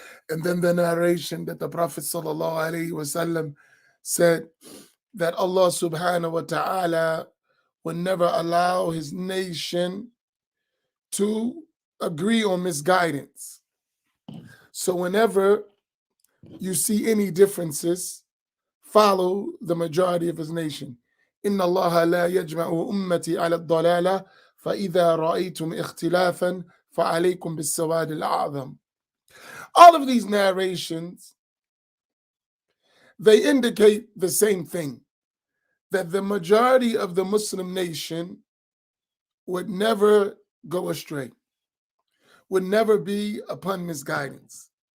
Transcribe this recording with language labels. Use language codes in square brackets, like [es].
[en] And then the narration that the Prophet ﷺ said that Allah subhanahu wa ta'ala would never allow his nation to agree on misguidance. So whenever you see any differences, follow the majority of his nation. [ar] إن الله لا يجمع أمتي على الضلالة فإذا رأيتم اختلافا فعليكم بالسواد الأعظم. [en] All of these narrations, they indicate the same thing, that the majority of the Muslim nation would never go astray, would never be upon misguidance.